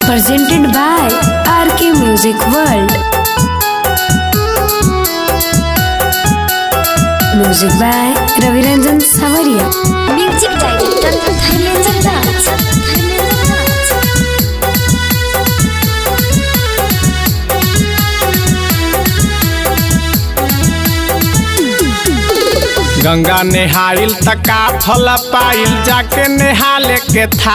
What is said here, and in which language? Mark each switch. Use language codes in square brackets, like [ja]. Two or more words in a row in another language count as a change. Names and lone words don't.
[en] presented by RK Music World. Music by Raviranjan Savaria. Music director Dharmendra Das. [bho] गंगा नेहाइल तका फल पाइल जाके नेहाले के